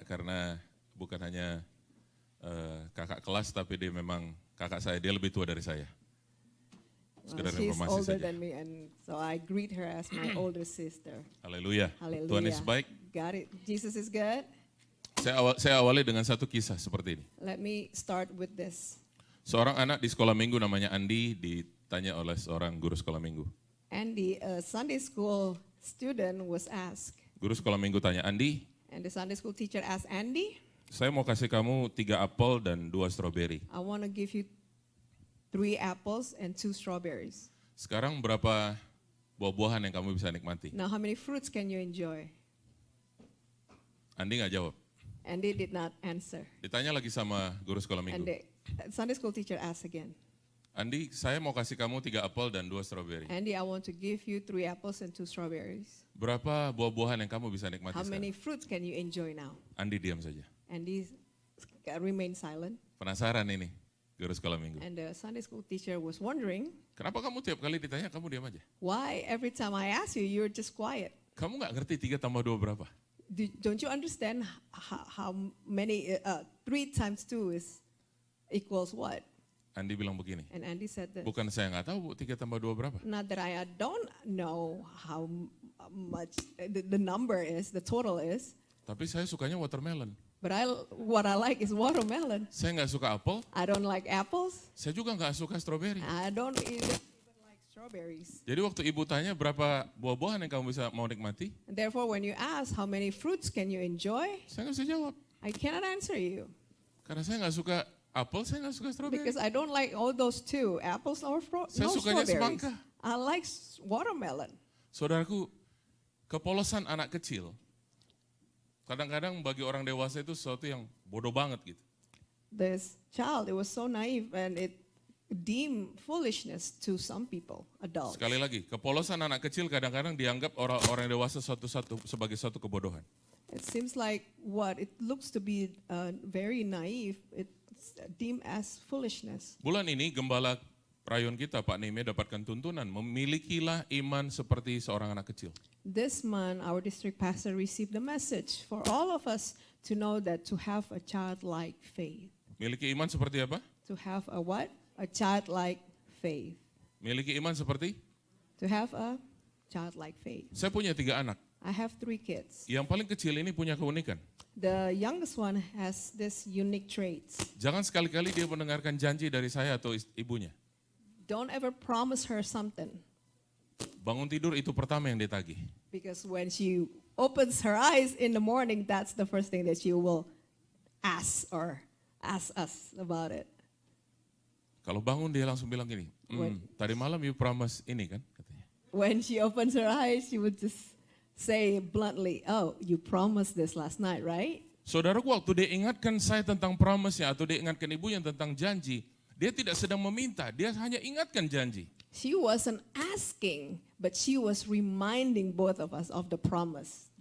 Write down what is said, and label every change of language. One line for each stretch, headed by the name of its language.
Indonesian: Karena bukan hanya kakak kelas, tapi dia memang kakak saya, dia lebih tua dari saya. Sekedar
English: She's
Indonesian: informasi
English: older than me, and so I greet her as my older sister.
Indonesian: Haleluya.
English: Hallelujah.
Indonesian: Tuhan Yesus baik.
English: Got it. Jesus is good.
Indonesian: Saya awali dengan satu kisah seperti ini.
English: Let me start with this.
Indonesian: Seorang anak di sekolah minggu namanya Andi ditanya oleh seorang guru sekolah minggu.
English: Andy, a Sunday school student, was asked,
Indonesian: Guru sekolah minggu tanya, Andi,
English: and the Sunday school teacher asked Andy,
Indonesian: saya mau kasih kamu 3 apel dan 2 stroberi.
English: I want to give you 3 apples and 2 strawberries.
Indonesian: Sekarang berapa buah-buahan yang kamu bisa nikmati?
English: Now, how many fruits can you enjoy?
Indonesian: Andi nggak jawab.
English: Andy did not answer.
Indonesian: Ditanya lagi sama guru sekolah
English: And
Indonesian: minggu.
English: the Sunday school teacher asked again,
Indonesian: Andi, saya mau kasih kamu 3 apel dan 2 stroberi.
English: Andy, I want to give you 3 apples and 2 strawberries.
Indonesian: Berapa buah-buahan yang kamu bisa nikmati
English: How many
Indonesian: sekarang?
English: fruits can you enjoy now?
Indonesian: Andi diam saja.
English: Andy remained silent.
Indonesian: Penasaran ini guru sekolah minggu.
English: And the Sunday school teacher was wondering,
Indonesian: Kenapa kamu tiap kali ditanya kamu diam aja?
English: why every time I ask you, you're just quiet?
Indonesian: Kamu nggak ngerti 3 tambah 2 berapa?
English: Don't you understand how many, 3 times 2 is equals what?
Indonesian: Andi bilang begini,
English: And Andy said this.
Indonesian: bukan saya nggak tahu Bu, 3 tambah 2 berapa?
English: Not that I don't know how much the number is, the total is,
Indonesian: Tapi saya sukanya watermelon.
English: but what I like is watermelon.
Indonesian: Saya nggak suka apel,
English: I don't like apples.
Indonesian: saya juga nggak suka stroberi.
English: I don't even like strawberries.
Indonesian: Jadi waktu ibu tanya berapa buah-buahan yang kamu bisa mau nikmati,
English: And therefore, when you ask how many fruits can you enjoy,
Indonesian: saya nggak bisa jawab.
English: I cannot answer you
Indonesian: Karena saya nggak suka apel, saya nggak suka stroberi.
English: because I don't like all those two, apples or
Indonesian: Saya
English: no
Indonesian: sukanya
English: strawberries.
Indonesian: semangka.
English: I like watermelon.
Indonesian: Saudaraku, kepolosan anak kecil, kadang-kadang bagi orang dewasa itu sesuatu yang bodoh banget gitu.
English: This child, it was so naive and it deemed foolishness to some people, adults.
Indonesian: Sekali lagi, kepolosan anak kecil kadang-kadang dianggap orang dewasa sebagai suatu kebodohan.
English: It seems like what it looks to be very naive, it's deemed as foolishness.
Indonesian: Bulan ini gembala rayon kita Pak Nehemia dapatkan tuntunan, memilikilah iman seperti seorang anak kecil.
English: This month, our district pastor received the message for all of us to know that to have a childlike faith.
Indonesian: Miliki iman seperti apa?
English: To have a what? A childlike faith.
Indonesian: Miliki iman seperti?
English: To have a childlike faith.
Indonesian: Saya punya 3 anak.
English: I have 3 kids.
Indonesian: Yang paling kecil ini punya keunikan.
English: The youngest one has this unique traits.
Indonesian: Jangan sekali-kali dia mendengarkan janji dari saya atau ibunya.
English: Don't ever promise her something,
Indonesian: Bangun tidur itu pertama yang ditagih.
English: because when she opens her eyes in the morning, that's the first thing that she will ask us about it.
Indonesian: Kalau bangun dia langsung bilang gini, tadi malam
English: you promise
Indonesian: ini kan katanya.
English: When she opens her eyes, she would just say bluntly, "Oh, you promised this last night, right?"
Indonesian: Saudaraku, waktu dia ingatkan saya tentang promise-nya atau dia ingatkan ibunya tentang janji, dia tidak sedang meminta, dia hanya ingatkan janji.
English: She wasn't asking, but she was reminding both of us of the promise.